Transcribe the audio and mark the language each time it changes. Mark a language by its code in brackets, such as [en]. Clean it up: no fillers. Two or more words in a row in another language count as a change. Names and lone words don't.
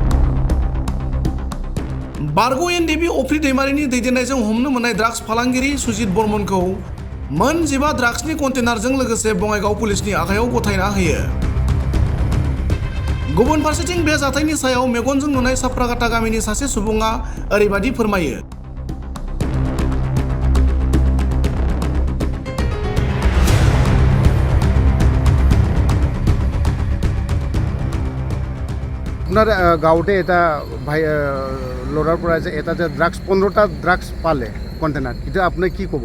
[brx] बारग' एनडिएफबि अफ्रि दैमारिनि दैदेननायजों हमनो मोननाय ड्राग्स फालांगिरि सुजित बर्मनखौ मोन 15 ड्राग्सनि कन्टेनारजों लोगोसे बङाइगाव पुलिसनि आखायाव गथायना होयो। गुबुन फारसेथिं बे जाथायनि सायाव मेगनजों नुनाय साफ्राकाटा गामिनि सासे सुबुङा ओरैबादि फोरमायो। [as] আপনার গাঁৱতে এটা ভাই ল'ৰাৰ পৰা যে এটা যে ড্ৰাগছ 15টা ড্ৰাগছ পালে কণ্টেনাৰ, এটা আপুনি কি ক'ব?